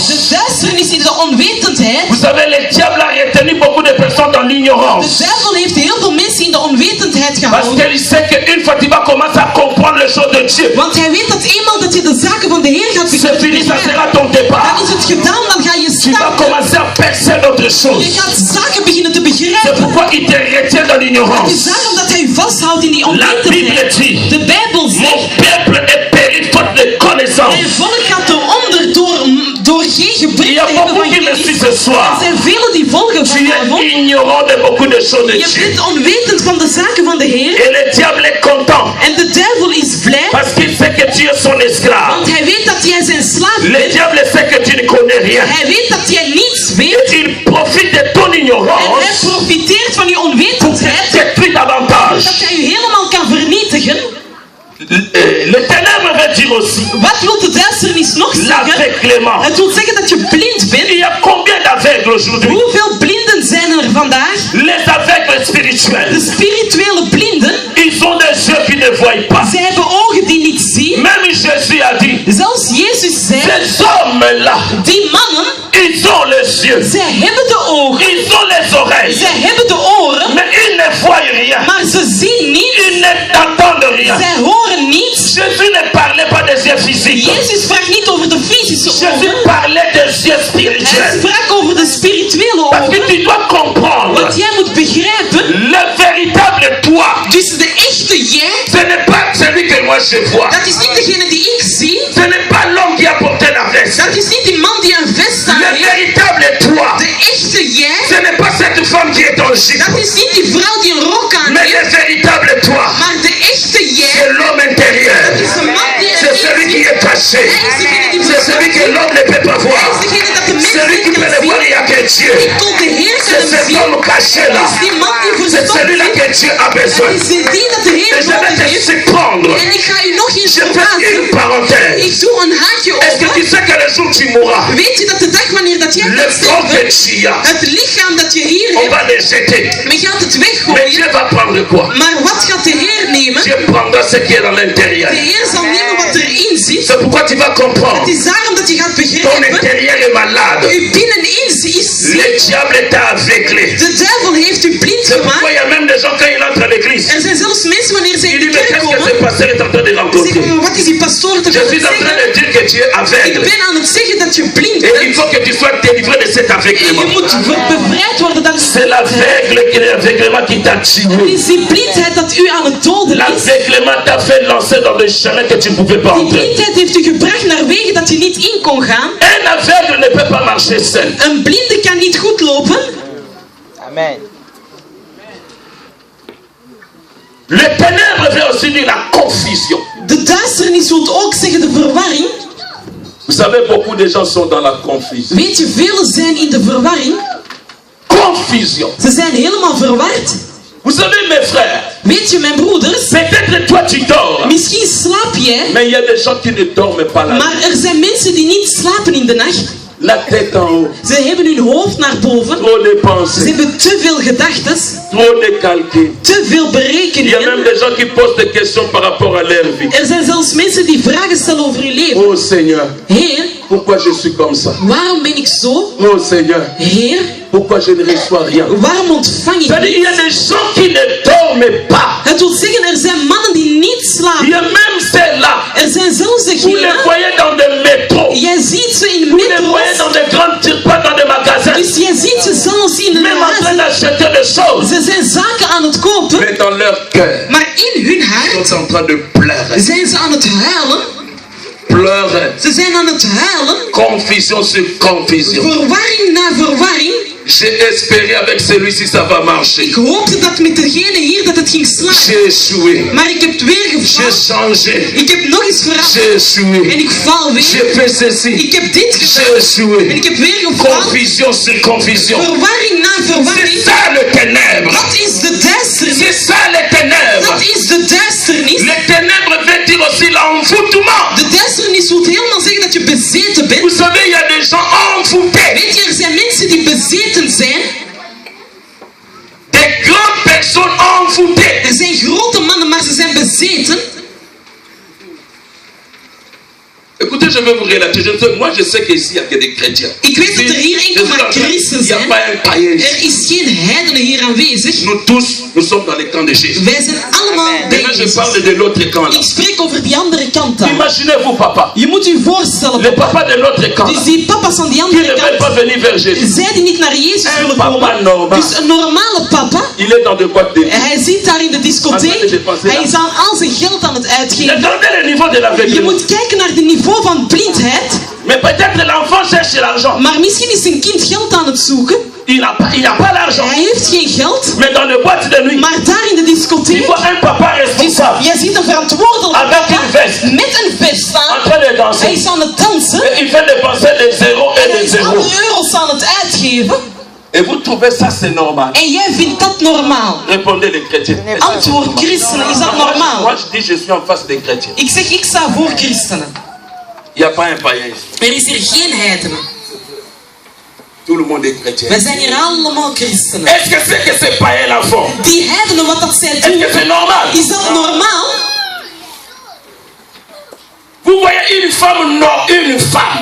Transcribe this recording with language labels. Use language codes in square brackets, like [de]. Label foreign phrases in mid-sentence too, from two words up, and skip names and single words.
[nl] de duisternis is de onwetendheid. [fr] Vous savez, le diable a retenu beaucoup de personnes dans [nl] De [fr] l'ignorance. [nl] duivel heeft heel veel mensen in de onwetendheid [fr] Parce [nl] gehouden. [fr] qu'il sait qu'une fois tu vas commencer à comprendre les choses de Dieu, [nl] Want hij weet dat eenmaal dat je de zaken van de Heer gaat [fr] c'est fini, ça [nl] begrijpen, [fr] sera ton [nl] dan [fr] départ. [nl] is het gedaan, dan ga je [fr] Tu vas [nl] staan. [fr] commencer à percer d'autres [nl] Je [fr] choses. [nl] gaat zaken beginnen te [fr] C'est [nl] begrijpen. [fr] pourquoi il te retient dans [nl] Het is [fr] l'ignorance. [nl] daarom dat hij u vasthoudt in die [fr] La Bible [nl] onwetendheid. [fr] dit, [nl] De Bijbel [fr] mon [nl] zegt, [fr] peuple est péri faute de connaissance. [nl] mijn volk gaat eronder door geen [fr] Il [nl] gebrek [fr] y [nl] te [fr] a [nl] hebben [fr] beaucoup [nl] van [fr] qui me [nl] kennis. [fr] suivent ce [nl] Er [fr] soir. [nl] zijn velen die volgen [fr] Tu es [nl] vanavond. [fr] ignorant de beaucoup de choses de [nl] Je [fr] Dieu. [nl] bent onwetend van de zaken van de Heer. [fr] Et le diable est content [nl] En de duivel is blij, [fr] parce qu'il sait que tu es son esclave. [nl] want hij weet dat jij zijn slaaf [fr] Le [nl] bent. [fr] diable sait que tu ne connais rien. [nl] Hij weet dat jij niets weet. [fr] Et il profite de ton [nl] En hij [fr] ignorance [nl] profiteert van je [fr] pour [nl] onwetendheid, [fr] t'étruire davantage. [nl] dat hij je helemaal kan vernietigen. [fr] Le ténèbre veut dire aussi [nl] Wat wil de duisternis nog zeggen? [fr] l'aveuglement. [nl] Het wil zeggen dat je blind bent. [fr] Il y a combien d'aveugles aujourd'hui? [nl] Hoeveel blinden zijn er vandaag? [fr] Les aveugles [nl] De [fr] spirituels. [nl] spirituele blinden, [fr] Ils ont des yeux qui ne voient pas. [nl] zij hebben ogen die niet zien. [fr] Même Jésus a dit, [nl] Zelfs Jezus zei, [fr] ces hommes-là, [nl] die mannen, [fr] ils ont les yeux, [nl] zij hebben de ogen, [fr] ils ont les oreilles, [nl] zij hebben de oren, [fr] mais ils ne voient rien. [nl] maar ze zien niet, [fr] Ils n'entendent rien. [nl] zij horen niets. [fr] Jésus ne parlait pas des yeux physiques. [nl] Jezus sprak niet over de fysische [fr] Jésus [nl] ogen, [fr] parlait des yeux [nl] hij [fr] spirituels. [nl] sprak over de [fr] que tu dois comprendre, [nl] wat jij moet begrijpen, [fr] le véritable toi, [nl] dus de echte jij, [fr] ce n'est pas celui que moi je vois. [nl] dat is niet degene die ik zie, [fr] Ce n'est pas l'homme qui a porté la veste. [nl] dat is niet die man die een vest aan [fr] Le [nl] heeft. [fr] véritable toi, [nl] De echte jij, [fr] ce n'est pas cette femme qui est en jupe. [nl] dat is niet die vrouw die een rok aan [fr] Mais [nl] heeft, [fr] le véritable toi, [nl] maar de echte jij, [fr] c'est l'homme intérieur. [nl] is een man die [fr] C'est celui qui est caché. C'est celui que l'homme ne peut pas voir. [nl] Hij is degene dat de mens [fr] Celui [nl] niet [fr] qui peut [nl] kan [fr] le voir, [nl] zien. [fr] il n'y a que Dieu. [nl] Tot de Heer kan [fr] C'est [nl] hem [fr] cet [nl] zien. [fr] homme caché là. [nl] Het is die man die [fr] C'est [nl] verstopt [fr] celui-là [nl] is. [fr] que Dieu a besoin. [nl] Het is die dat de Heer [fr] Et je vais [nl] nodig [fr] te [nl] heeft. [fr] surprendre. [nl] En ik ga u nog eens [fr] Je fais [nl] verbazen. [fr] une parenthèse. [nl] Ik doe een haakje [fr] Est-ce que tu [nl] open. [fr] sais que le jour tu mourras, [nl] Weet je dat de dag wanneer dat jij [fr] le [nl] gaat [fr] corps que [nl] sterven, [fr] tu as, [nl] het lichaam dat je hier [fr] on [nl] hebt, [fr] va le jeter. [nl] men gaat het [fr] Mais [nl] weggooien. [fr] Dieu va prendre quoi? [nl] Maar wat gaat de Heer nemen? [fr] Dieu prendra ce qui est dans l'intérieur. [nl] De Heer zal nemen wat erin zit. [fr] C'est pourquoi tu vas comprendre. [nl] Het is daarom dat je gaat [fr] Ton [nl] begrijpen. [fr] intérieur est malade. [nl] Uw binnenin is [fr] Le [nl] ziek. [fr] diable t'a aveuglé. [nl] De duivel heeft u blind [fr] C'est pourquoi [nl] gemaakt. [fr] il y a même des gens quand ils entrent à l'église. [nl] Er zijn zelfs mensen wanneer ze [fr] Il [nl] in [fr] dit [nl] de [fr] mais [nl] kerk [fr] qu'est-ce que [nl] komen. [fr] ce pasteur est en train de rencontrer? [nl] Zeggen we, wat is die pastoor te [fr] Je suis en train [nl] zeggen? [fr] de dire que tu es [nl] Ik [fr] aveugle. [nl] ben aan het zeggen dat je blind [fr] Et il [nl] bent. [fr] faut que tu sois délivré de cet [nl] En [fr] aveuglement. [nl] je moet bevrijd worden. Dat [fr] C'est l'aveuglement qui t'a [nl] het [fr] tué. [nl] is die blindheid dat u aan het doden is. [fr] L'aveuglement t'a fait lancer dans des chemins que tu ne pouvais pas [nl] Die [fr] entrer. [nl] blindheid heeft u gebracht naar wegen dat je niet in kon gaan. [fr] Un aveugle ne peut pas marcher seul. [nl] Een blinde kan niet goed lopen. [fr] Amen. Le ténèbre veut aussi dire la confusion. [nl] De duisternis wil ook zeggen de verwarring. [fr] Vous savez, beaucoup de gens sont dans la confusion. [nl] Weet je, velen zijn in de verwarring. [fr] Confusion. [nl] Ze zijn helemaal verward. [fr] Vous savez, mes frères, [nl] Weet je, mijn broeders, [fr] peut-être toi tu dors, [nl] misschien slaap jij, [fr] mais il y a des gens qui ne dorment pas la nuit. [nl] maar er zijn mensen die niet slapen in de nacht. [fr] La tête en haut, [nl] Ze hebben hun hoofd naar boven. [fr] trop de [nl] Ze [fr] pensées, [nl] hebben te veel gedachten, [fr] trop de calculs. [nl] te veel [fr] Il y a même [nl] berekeningen. [fr] des gens qui posent des questions par rapport à leur vie. [nl] Er zijn zelfs mensen die vragen stellen over hun leven. [fr] Oh Seigneur, [nl] Heer, [fr] pourquoi je suis comme ça? [nl] waarom ben ik zo? [fr] Oh Seigneur, [nl] Heer, [fr] pourquoi je ne reçois rien? [nl] waarom ontvang ik [fr] C'est-à-dire, il y [nl] niet? [fr] a des gens qui ne dorment pas. [nl] Het wil zeggen, er zijn mannen die niet [fr] Il y [nl] slapen. [fr] a même ceux-là, [nl] Er zijn zelfs [fr] vous les [nl] degenen, [fr] voyez dans des métros, [nl] jij ziet ze in [fr] vous les voyez [nl] metro's, [fr] dans des grandes pas dans des magasins, [nl] dus jij ziet ze zelfs in [fr] même en train [nl] huizen. [fr] d'acheter des choses. [nl] Ze zijn zaken aan het kopen, [fr] Mais dans leur cœur, [nl] maar in hun [fr] ils [nl] hart [fr] sont en train de pleurer. [nl] zijn ze aan het huilen. [fr] Pleurer. [nl] Ze zijn aan het huilen. [fr] Confusion sur confusion. [nl] Verwarring na verwarring. [fr] J'ai espéré avec celui-ci ça va marcher. [nl] Ik hoopte dat met degene hier dat het ging slagen. [fr] J'ai échoué. [nl] Maar ik heb het weer [fr] J'ai [nl] gefaald. [fr] changé. [nl] Ik heb nog eens veranderd. [fr] J'ai échoué. [nl] En ik val weer. [fr] J'ai fait ceci. [nl] Ik heb dit [fr] J'ai [nl] gedaan. En [fr] échoué. [nl] ik heb weer gefaald. [fr] Confusion sur confusion. [nl] Verwarring na [fr] C'est [nl] verwarring. [fr] ça le ténèbre. [nl] Dat is de duisternis. [fr] C'est ça le ténèbre. [nl] Dat is de duisternis. [fr] Le ténèbre veut dire aussi l'envoûtement. [nl] De duisternis wil helemaal zeggen dat je bezeten [fr] Vous [nl] bent. [fr] savez, il y a des gens envoûtés. [nl] Weet je, er zijn mensen die bezeten zijn. [fr] Des grandes personnes envoûtées. [nl] Er zijn grote mannen, maar ze zijn bezeten. [fr] Écoutez, je vais vous relater. Moi, je sais qu'ici, il n'y a que des chrétiens. [nl] Ik weet dat er hier enkel maar christen [fr] Il n'y a [nl] zijn. [fr] pas un païen. [nl] Er is geen heidenen hier aanwezig. [fr] Nous tous, nous sommes dans les camps de Jésus. [nl] Wij zijn allemaal bij [fr] Maintenant, je [nl] Jezus. [fr] parle de l'autre camp là. [nl] Ik spreek over die andere kant dan. [fr] Imaginez-vous, papa. [nl] Je moet je voorstellen, [fr] Le [nl] papa. [fr] papa de l'autre camp. [nl] Dus die papa's aan die [fr] Qui ne [nl] andere [fr] veulent pas [nl] kant, [fr] venir vers Jésus. [nl] zij die niet naar Jezus [fr] Un [nl] willen [fr] papa [nl] komen. [fr] normal. [nl] Dus een normale papa, [fr] Il est dans de boîtes de nuit. [nl] hij zit daar in de discotheek. Hij is aan al zijn geld aan het uitgeven. [fr] Regardez le niveau de [nl] Je [fr] l'aveuglement. [nl] moet kijken naar het niveau van blindheid. [fr] Mais peut-être l'enfant cherche l'argent. [nl] Maar misschien is zijn kind geld aan het zoeken. [fr] Il n'a pas l'argent. [nl] Hij heeft geen geld. [fr] Mais dans les boîtes de nuit, [nl] Maar daar in de [fr] il [nl] discotheek, [fr] voit un papa responsable [nl] jij ziet een verantwoordelijke [fr] avec [nl] papa [fr] une veste [nl] met een vest [fr] en [nl] aan. [fr] train de [nl] Hij [fr] danser. [nl] is aan het dansen. [fr] Et il fait dépenser des zéros [nl] En [fr] et [nl] hij [fr] des [nl] is alle [fr] zéros. [nl] euro's aan het uitgeven. [fr] Et vous trouvez ça c'est normal? [nl] En jij vindt dat normaal. [fr] Répondez les chrétiens. [nl] Antwoord christenen, is dat [fr] Moi [nl] normaal? [fr] je dis je suis en face des chrétiens. [nl] Ik zeg, ik sta voor christenen. [fr] Il n'y a pas un païen ici. [nl] Er is hier geen heidenen. [fr] Tout le monde est chrétien. [nl] Wij zijn hier allemaal christenen. [fr] Est-ce que c'est que ces païens-là font? [nl] Die heidenen, wat dat zij [fr] Est-ce [nl] doen, [fr] que c'est normal? [nl] is dat normaal? [fr] Vous voyez une femme, non, une femme.